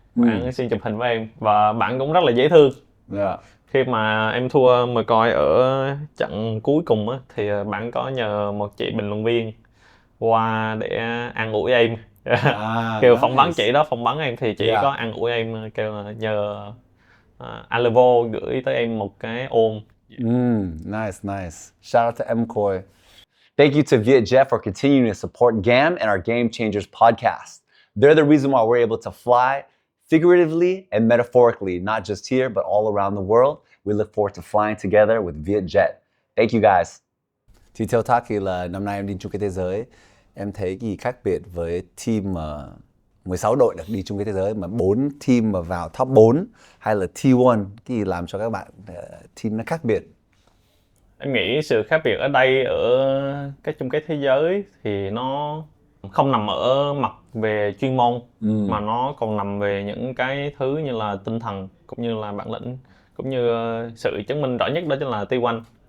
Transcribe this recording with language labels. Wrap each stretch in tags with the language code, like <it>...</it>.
<vi>Bạn xin chụp hình với em và bạn cũng rất là dễ thương. Khi mà em thua mời coi ở trận cuối cùng á, thì bạn có nhờ một chị bình luận viên qua để an ủi em. Kêu phỏng vấn chị đó, phỏng vấn em thì chị có an ủi em, kêu là nhờ Alevo gửi tới em một cái ôm.</vi> <en>Nice. Shout out to MCoy. Thank you to Vietjet for continuing to support GAM and our Game Changers podcast. They're the reason why we're able to fly figuratively and metaphorically, not just here, but all around the world. We look forward to flying together with Vietjet. Thank you guys.</en> <vi>Thì theo Taki là năm nay em đi chung kết thế giới, em thấy gì khác biệt với team 16 đội được đi chung kết thế giới mà 4 team mà vào top 4 hay là T1, cái gì làm cho các bạn team nó khác biệt? Em nghĩ sự khác biệt ở đây ở cái chung kết thế giới thì nó không nằm ở mặt về chuyên môn mà nó còn nằm về những cái thứ như là tinh thần cũng như là bản lĩnh, cũng như sự chứng minh rõ nhất đó chính là T1.</vi>